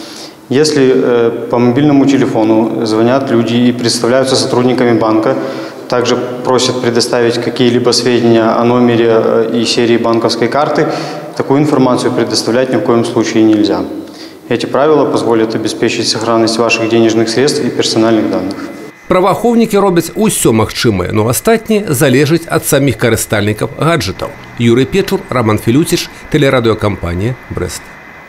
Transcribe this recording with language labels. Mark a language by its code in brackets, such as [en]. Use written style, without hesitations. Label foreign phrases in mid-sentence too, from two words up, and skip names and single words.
[ru] Если по мобильному телефону звонят люди и представляются сотрудниками банка, также просят предоставить какие-либо сведения о номере и серии банковской карты, такую информацию предоставлять ни в коем случае нельзя. Эти правила позволят обеспечить сохранность ваших денежных средств и персональных данных. [be] Праваахоўнікі робяць усё магчымае, но астатняе залежыць ад саміх карыстальнікаў гаджэтаў. [ru] Юрый Печур, Роман Филютич, телерадиокомпания «Брест».